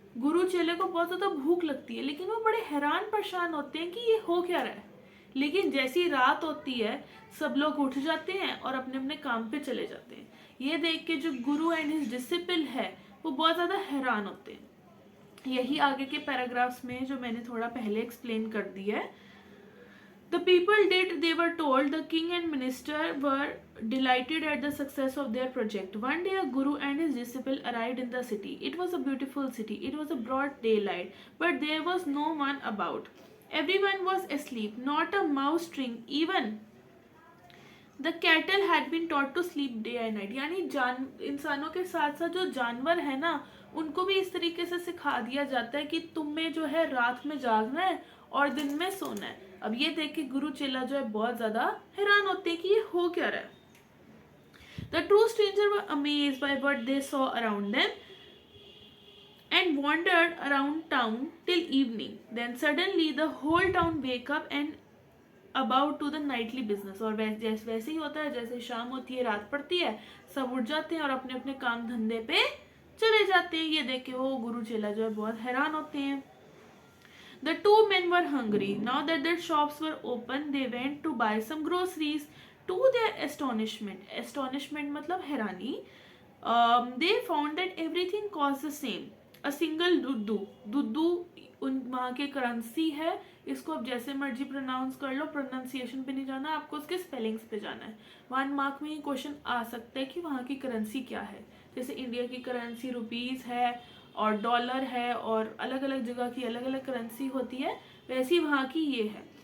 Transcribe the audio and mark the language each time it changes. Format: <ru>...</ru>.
<hi>गुरु चेले को बहुत ज़्यादा भूख लगती है लेकिन वो बड़े हैरान परेशान होते हैं कि ये हो क्या रहा है। लेकिन जैसी रात होती है सब लोग उठ जाते हैं और अपने अपने काम पे चले जाते हैं। ये देख के जो गुरु एंड हिज डिसिपल है वो बहुत ज़्यादा हैरान होते हैं। यही आगे के पैराग्राफ्स में जो मैंने थोड़ा पहले एक्सप्लेन कर दिया है।</hi> <en>The people did, they were told. The king and minister were delighted at the success of their project. One day a guru and his disciple arrived in the city. It was a beautiful city. It was a broad daylight, but there was no one about. Everyone was asleep, not a mouse stirring, even the cattle had been taught to sleep day and night.</en> <hi>यानी इंसानों के साथ साथ जो जानवर है ना उनको भी इस तरीके से सिखा दिया जाता है कि तुम्हें जो है रात में जागना है और दिन में सोना है। अब ये देख के गुरु चेला जो है बहुत ज़्यादा हैरान होते हैं कि ये हो क्या रहा है।</hi> <en>The two strangers were amazed by what they saw around them and wandered around town till evening. Then suddenly the whole town wake up and</en> <hi>about to the Knightley business. और वैसे ही होता है, जैसे शाम होती है रात पड़ती है सब उठ जाते हैं और अपने अपने काम धंधे पे चले जाते हैं। ये देख के वो गुरु चेला जो है बहुत हैरान होते हैं।</hi> <en>The two men were hungry. Now that their shops were open, they went to buy some groceries. To their astonishment</en> <hi>मतलब हैरानी,</hi> <en>they found that everything cost the same. A single</en> <hi>Dudu उन वहाँ की करेंसी है। इसको अब जैसे मर्जी प्रोनाउंस कर लो, प्रोनाउंसिएशन पे नहीं जाना, आपको उसके स्पेलिंग्स पे जाना है। 1 मार्क में ये क्वेश्चन आ सकता है कि वहाँ की करेंसी क्या है। जैसे इंडिया की करेंसी रुपीज़ है और डॉलर है और अलग अलग जगह की अलग अलग करेंसी होती है, वैसी वहाँ की ये है।</hi>